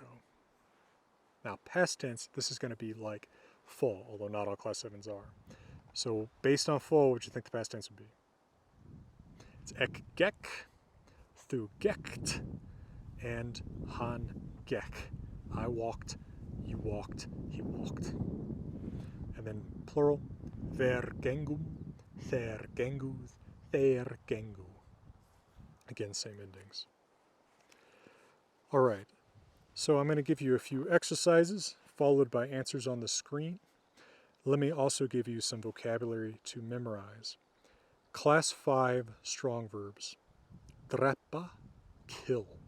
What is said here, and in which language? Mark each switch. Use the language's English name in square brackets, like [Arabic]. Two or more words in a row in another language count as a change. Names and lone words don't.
[English] Now, past tense, this is going to be like full, although not all class 7s are. So, based on full, what do you think the past tense would be? It's [Old Norse] ek gek, thu gekt, [English] and [Old Norse] han gek. [English] I walked, you walked, he walked. And then plural, [Old Norse] ver gengum, ther genguð, their gengu. [English] Again, same endings. All right, so I'm going to give you a few exercises followed by answers on the screen. Let me also give you some vocabulary to memorize. Class 5 strong verbs. Drepa, kill.